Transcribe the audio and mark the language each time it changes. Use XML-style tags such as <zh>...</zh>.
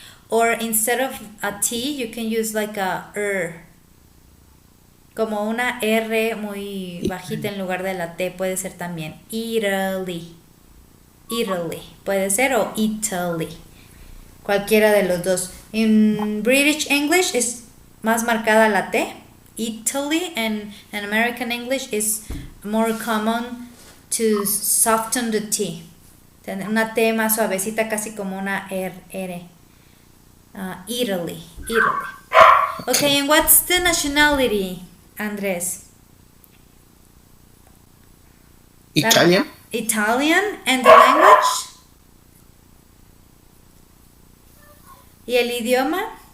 <en>Or instead of a T, you can use like a</en> <es>como una R muy bajita en lugar de la T, puede ser también. Italy. Italy. Puede ser o Italy. Cualquiera de los dos. En British English es más marcada la T.</es> <en>Italy, and in American English is more common to soften the T.</en> <es>Tener una T más suavecita, casi como una R.</es> <en>Italy. Italy. Okay, and what's the nationality, Andres? Italian. Italian. And the language?</en> <es>¿Y el idioma?</es>